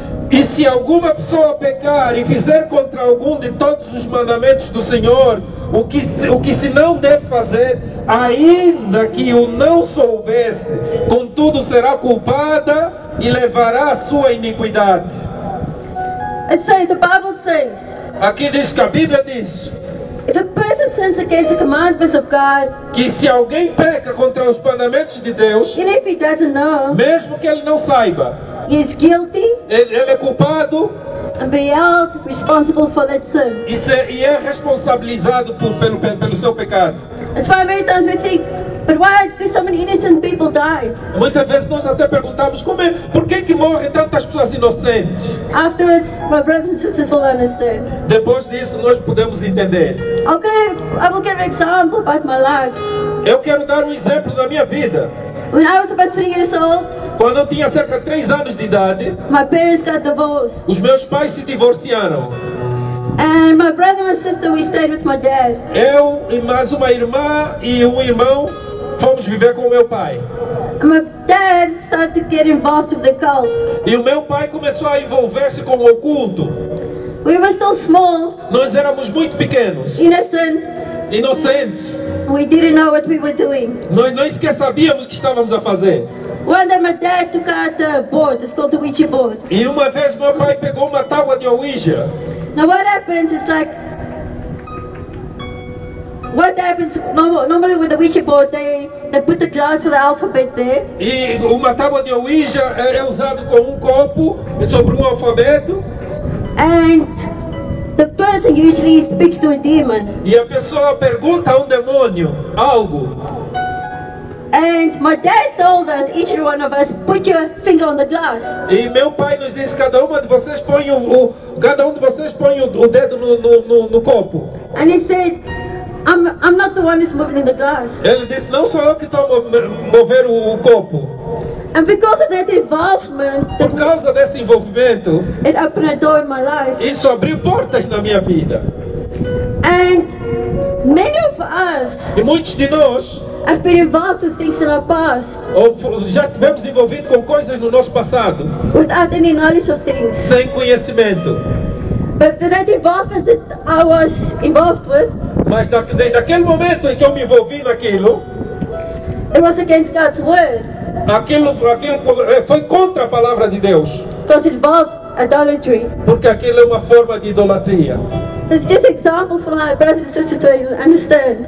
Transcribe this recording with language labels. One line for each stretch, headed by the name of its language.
Portuguese: E se alguma pessoa pecar e fizer contra algum de todos os mandamentos do Senhor, o que se não deve fazer, ainda que o não soubesse, contudo será culpada e levará a sua iniquidade.
English: It says, the Bible says,
Portuguese: Aqui diz que a Bíblia diz
English: if a person sins against the commandments of God,
Portuguese: que se alguém peca contra os mandamentos de Deus,
English: even if he doesn't know,
Portuguese: mesmo que ele não saiba,
English: he is guilty
Portuguese: ele é culpado
English: and be held responsible for that sin.
Portuguese: e é responsabilizado pelo seu pecado.
English: That's why many times we think, but why do so many innocent people die?
Portuguese: Muitas vezes nós até perguntamos por que morrem tantas pessoas inocentes?
English: Afterwards, my brothers and sisters will understand.
Portuguese: Depois disso nós podemos entender.
English: I will give an example about my life.
Portuguese: Eu quero dar um exemplo da minha vida.
English: When I was about 3 years old,
Portuguese: Quando eu tinha cerca de 3 anos de idade,
English: my parents got divorced.
Portuguese: os meus pais se divorciaram.
English: And my brother and sister, we stayed with my dad.
Portuguese: Eu e mais uma irmã e um irmão fomos viver com o meu pai.
English: And my dad started to get involved with the cult.
Portuguese: E o meu pai começou a envolver-se com o oculto.
English: We were still small,
Portuguese: Nós éramos muito pequenos,
English: innocent.
Portuguese: inocentes.
English: We didn't know what we were doing.
Portuguese: Nós nem sequer sabíamos o que estávamos a fazer.
English: One day my dad took out a board, it's called the Ouija board.
Portuguese: E uma vez meu pai pegou uma tábua de Ouija.
English: Now what happens is like, normally with the Ouija board, they put the glass with the alphabet there.
Portuguese: E uma tábua de Ouija é usado com um copo sobre um alfabeto.
English: And the person usually speaks to a demon.
Portuguese: E a pessoa pergunta a um demônio algo.
English: And my dad told us, each and one of us, put your finger on the glass.
Portuguese: E meu pai nos disse, cada um de vocês põe o dedo no copo.
English: And he said, I'm not the one who's moving the glass.
Portuguese: Ele disse, não sou eu que estou a mover o copo.
English: And because of that involvement,
Portuguese: Por causa desse envolvimento,
English: it opened a door in my life.
Portuguese: isso abriu portas na minha vida.
English: And many of us
Portuguese: E muitos de nós
English: have been involved with things in our past
Portuguese: já tivemos envolvido com coisas no nosso passado,
English: without any knowledge of things.
Portuguese: sem conhecimento.
English: But that involvement that I was involved with,
Portuguese: Mas desde aquele momento em que eu me envolvi naquilo,
English: it was against God's word.
Portuguese: aquilo foi contra a palavra de Deus.
English: Because it involved idolatry.
Portuguese: Porque aquilo é uma forma de idolatria.
English: It's just an example for my brothers and sisters to understand.